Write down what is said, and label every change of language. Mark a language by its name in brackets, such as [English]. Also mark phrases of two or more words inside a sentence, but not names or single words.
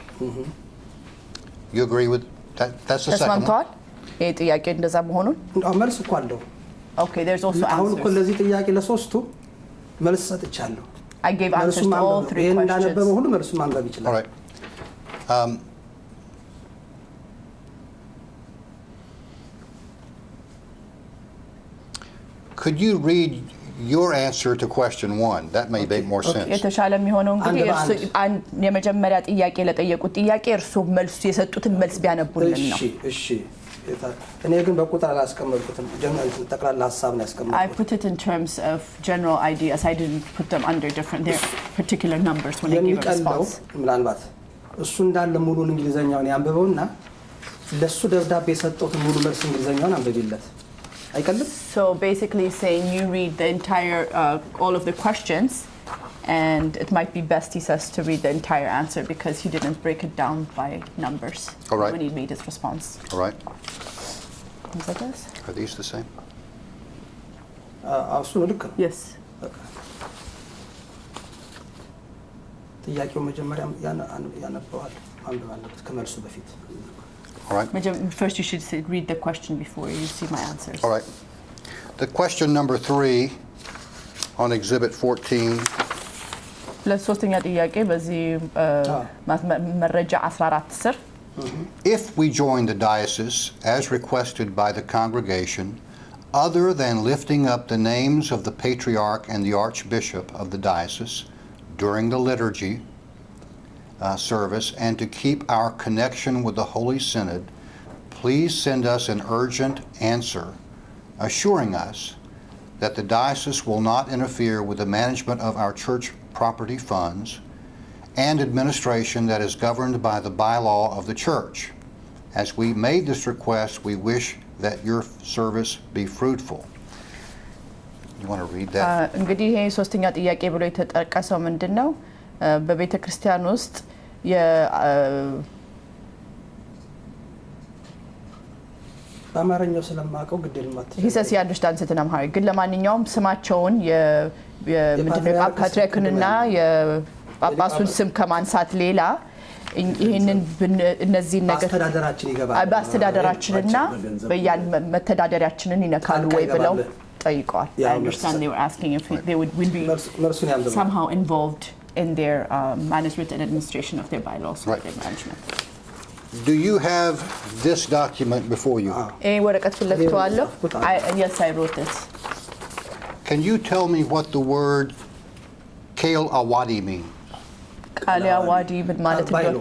[English] You agree with that? That's the second one. [Amharic] ይሄ ጥያቄ እንደዛ መሆኑን መልስ እኮ አለው [English] Okay, there's also answers. [Amharic] አሁን እኮ ለዚህ ጥያቄ ለሶስቱ መልስ ሰጥቻለሁ. [English] I gave answers to all 3 questions. [Amharic] እንዳነበበ ሁሉ መልሱ ማንበብ ይችላል. [English] All right. Could you read your answer to question 1? That may make more sense. [Amharic] የተሻለ የሚሆነው እንግዲህ የመጀመሪያ ጥያቄ ለጠየቁት ጥያቄ እርሱ መልስ የሰጡትን መልስ ቢያነቡልን ነው. እሺ እኔ ግን በቁጥር አላስቀመጥኩትም ጀነራል ተጠቅላላ ሐሳብ ነው ያስቀመጥኩት. [English] I put it in terms of general ideas. I didn't put them under different particular numbers when I gave a response. [Amharic] ምናልባት እሱ እንዳለ ሙሉን እንግሊዘኛውን ያንብበውና ለሱ ደብዳቤ የሰጠሁት ሙሉ መልስ እንግሊዘኛውን አንብቢለት አይቀልም? [English] So basically saying you read the entire all of the questions, and it might be best, he says, to read the entire answer because he didn't break it down by numbers. All right. When he made his response. All right. Is that this? Are these the same? [Amharic] እሱ ልክ ነው. [English] Yes. [Amharic] ጥያቄው መጀመሪያ ያነበዋል ማንበብ አለበት ከመልሱ በፊት. [English] All right. First you should read the question before you see my answers. All right. The question number 3 on Exhibit 14. [Amharic] ለሶስተኛ ጥያቄ በዚህ መረጃ 14 ስር [English] If we join the diocese as requested by the congregation, other than lifting up the names of the patriarch and the archbishop of the diocese during the liturgy, service and to keep our connection with the Holy Synod, please send us an urgent answer assuring us that the diocese will not interfere with the management of our church property funds and administration that is governed by the bylaw of the church. As we made this request, we wish that your service be fruitful. You want to read that? [Amharic] እንግዲህ ይሄ ሶስተኛ ጥያቄ ብሎ የተጠቀሰው ምንድነው? በቤተ ክርስቲያን ውስጥ በአማርኛው ስለማቀው ግዴል ማለት [English] He says he understands it in Amharic. [Amharic] ግን ለማንኛውም ስማቸውን የምንድነው ፓትርያርኩንና የጳጳሱን ስም ከማንሳት ሌላ ይሄንን እነዚህ ነገር በአስተዳደራችንና በያን መተዳደሪያችንን ይነካሉ ወይ ብለው ጠይቀዋል. [English] I understand they were asking if they will be somehow involved in their management and administration of their bylaws or their management. Do you have this document before you? [Amharic] ወረቀት ፍለፍቷለሁ. [English] Yes, I wrote it. Can you tell me what the word Kale Awadi means? [Amharic] ቃለ አዋዲ ምን ማለት ነው?